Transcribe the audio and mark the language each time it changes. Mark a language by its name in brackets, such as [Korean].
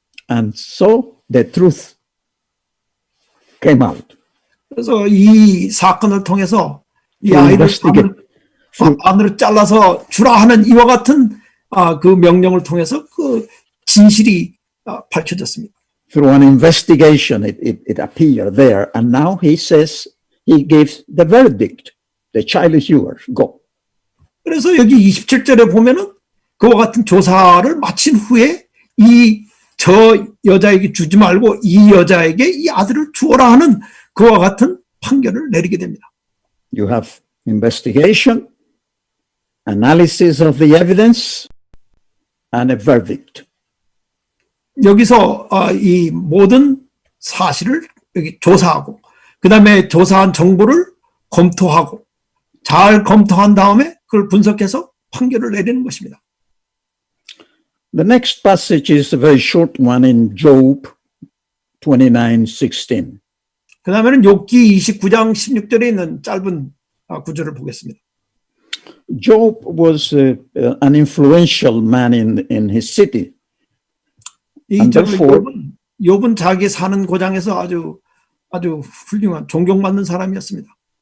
[English] And so the truth came out. [Korean] 그래서 이 사건을 통해서 이 아이를 반으로 잘라서 주라 하는 이와 같은 그 명령을 통해서 그 진실이 밝혀졌습니다. [English] Through an investigation, it appeared there. And now he says, he gives the verdict. The child is yours. Go. [Korean] 그래서 여기 27절에 보면은 그와 같은 조사를 마친 후에 저 여자에게 주지 말고 이 여자에게 이 아들을 주어라 하는 그와 같은 판결을 내리게 됩니다. [English] You have investigation, analysis of the evidence, and a verdict. [Korean] 여기서 이 모든 사실을 여기 조사하고 그 다음에 조사한 정보를 검토하고 잘 검토한 다음에 그걸 분석해서 판결을 내리는 것입니다. [English] The next passage is a very short one in Job 29:16. [Korean] 그 다음에는 욥기 29장 16절에 있는 짧은 구절을 보겠습니다. [English] Job was an influential man in his city. [Korean] 욥은 자기 사는 고장에서 아주 훌륭한 존경받는 사람이었습니다.